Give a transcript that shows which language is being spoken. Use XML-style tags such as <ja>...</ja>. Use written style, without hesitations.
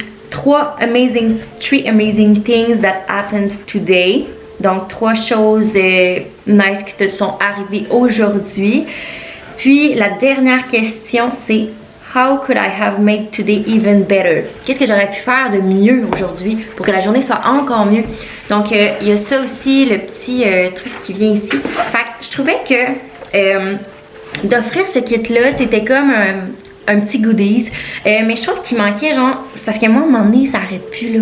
<en>3 amazing things that happened today.</en> <fr>Donc 3 choses nice qui te sont arrivées aujourd'hui. Puis la dernière question c'est</fr> <en>how could I have made today even better?</en> <fr>Qu'est-ce que j'aurais pu faire de mieux aujourd'hui pour que la journée soit encore mieux? Donc, il y a ça aussi, le petit truc qui vient ici. Fait que je trouvais que d'offrir ce kit-là, c'était comme un petit goodies. Mais je trouve qu'il manquait, genre, c'est parce que moi, à un moment donné, ça arrête plus. Là.</fr>